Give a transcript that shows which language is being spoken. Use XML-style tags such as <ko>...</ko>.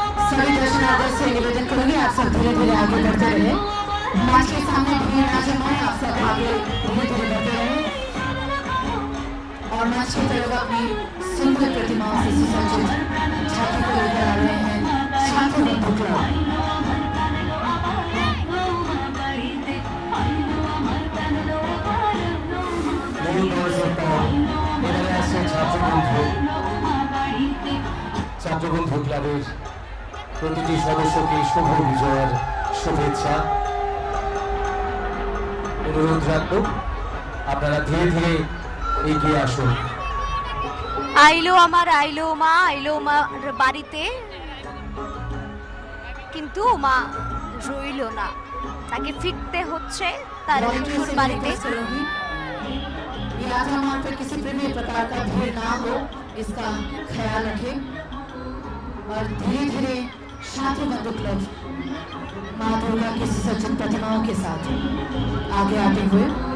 <hi>सभी दर्शनार्थियों से निवेदन करूंगी आप सब धीरे धीरे आगे बढ़ते रहे। मंच के सामने भीड़ ना जमाए, आप सब आगे धीरे धीरे बढ़ते रहे और मंच की तरफ अपनी सुंदर प्रतिमाओं से सुसज्जित झांकी को लेकर आ रहे हैं छात्रबंधु क्लब।</hi> <bn>নিউ বয়েজের পর এবারে আসছে ছাত্রবন্ধু। ছাত্রবন্ধু ক্লাবের প্রতিটি সদস্যকে শুভ বিজয়ের শুভেচ্ছা অনুরোধ রাখবো, আপনারা ধীরে ধীরে এগিয়ে আসুন। আইলো আমার আইলো মা, আইলো মার বাড়িতে, কিন্তু মা রইল না, তাকে ফিরতে হচ্ছে তার শ্বশুর বাড়িতে।</bn> <hi>यात्रा मार्ग पर किसी भी प्रकार का भीड़ ना हो, इसका ख्याल रखें और धीरे धीरे छात्रबंधु क्लब माँ दुर्गा की सुसज्जित प्रतिमाओं के साथ आगे आते हुए</hi>